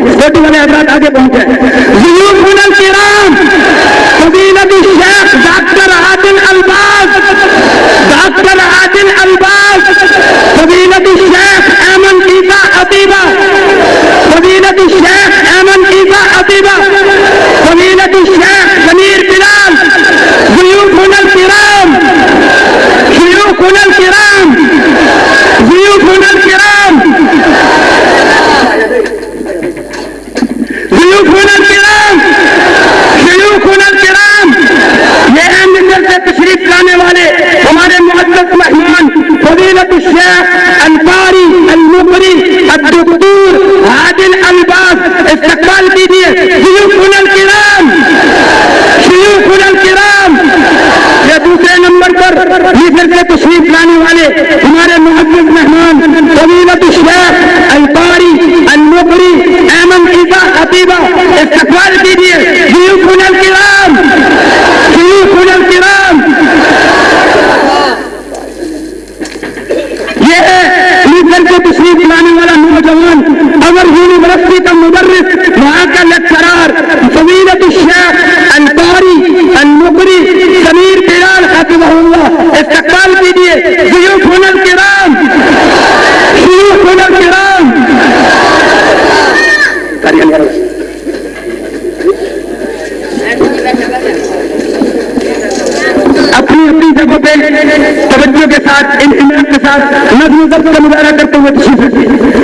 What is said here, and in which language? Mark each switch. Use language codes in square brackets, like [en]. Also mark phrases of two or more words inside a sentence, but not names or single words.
[ur] کمیٹی والے حضرات آگے پہنچے. [ar] ضيوفنا الكرام فضيلة الشيخ الدكتور عادل الباس، الدكتور عادل الباس، فضيلة الشيخ أحمد عيسى عتيبة، فضيلة الشيخ أحمد عيسى عتيبة، فضيلة الشيخ ضمير بلال، ضيوفنا الكرام، ضيوفنا الكرام، ضيوفنا الكرام, ضيوفنا الكرام، ضيوفنا الكرام, [ur] یہ ہیں مصر سے تشریف لانے والے ہمارے معزز مہمان [ar] فضيلة الشيخ القارئ المقرئ الدكتور عادل الباس, [ur] استقبال کیجیے. [ar] ضيوفنا الكرام، ضيوفنا الكرام. [ur] یہ دوسرے نمبر پر مصر سے تشریف لانے والے ہمارے معزز مہمان [ar] فضيلة الشيخ القارئ المقرئ أحمد عيسى عتيبة, [ur] استقبال کیجیے. [ar] ضيوفنا الكرام، ضيوفنا الكرام. [ur] یہ ہے مصر سے تشریف لانے والا نوجوان امر یونیورسٹی کا مدرس، وہاں کا لیکچرار [ar] فضيلة الشيخ القارئ المقرئ ضمير بلال حفظه الله, [ur] استقبال کیجیے. [ar] ضيوفنا الكرام، ضيوفنا الكرام. [ur] اپنی اپنی جگہ پہ توجہ کے ساتھ، انتظام کے ساتھ نظم ضبط کا مظاہرہ کرتے ہوئے تشریف رکھیے.